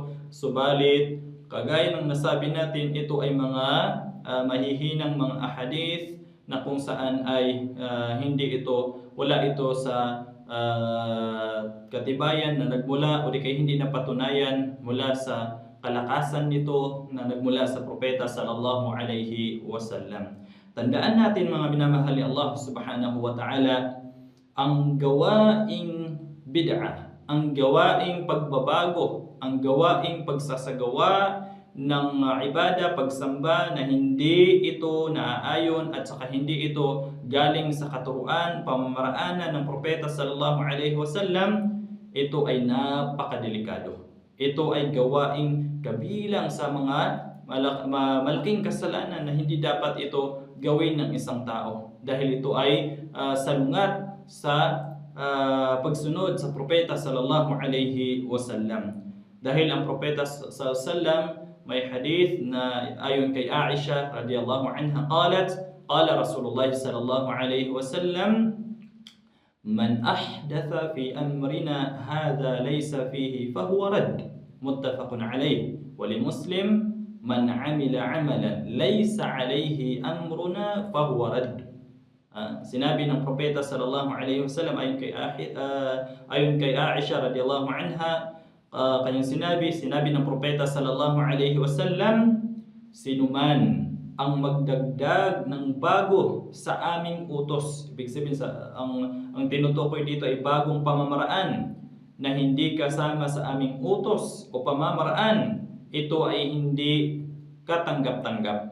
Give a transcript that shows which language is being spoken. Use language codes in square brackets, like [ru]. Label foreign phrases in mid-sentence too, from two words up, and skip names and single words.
[tl] Subalit, kagaya ng nasabi natin, ito ay mga mahihinang mga ahadith na kung saan ay wala ito sa katibayan na nagmula o di kay hindi napatunayan mula sa kalakasan nito na nagmula sa propeta [ar] صلى الله عليه وسلم. [tl] Tandaan natin mga minamahal ni Allah [ar] سبحانه وتعالى, [tl] ang gawaing bid'ah, ang gawaing pagbabago, ang gawaing pagsasagawa ng ibada, pagsamba na hindi ito naaayon at saka hindi ito galing sa katuruan, pamamaraanan ng propeta [ar] صلى الله عليه وسلم, [tl] ito ay napakadelikado. Ito ay gawaing kabilang sa mga malaking kasalanan na hindi dapat ito gawin ng isang tao dahil ito ay salungat sa pagsunod sa propeta [ar] صلى الله عليه وسلم. [tl] Dahil ang propeta [ar] صلى الله عليه وسلم [tl] may hadith na ayon kay Aisha [ar] رضي الله عنها قال رسول الله صلى الله عليه وسلم من أحدث في أمرنا هذا ليس فيه فهو رد متفق عليه. ولمسلم من عمل عملا ليس عليه أمرنا فهو رد. [tl] Sinabi ng propeta [ar] صلى الله عليه وسلم [tl] ayon kay Aisha [ar] رضي الله عنها, [tl] kanyang sinabi ng propeta [ar] صلى الله عليه وسلم, [tl] sinuman ang magdagdag ng bago sa aming utos, ibig sabihin ang tinutukoy dito ay bagong pamamaraan na hindi kasama sa aming utos o pamamaraan, ito ay hindi katanggap-tanggap.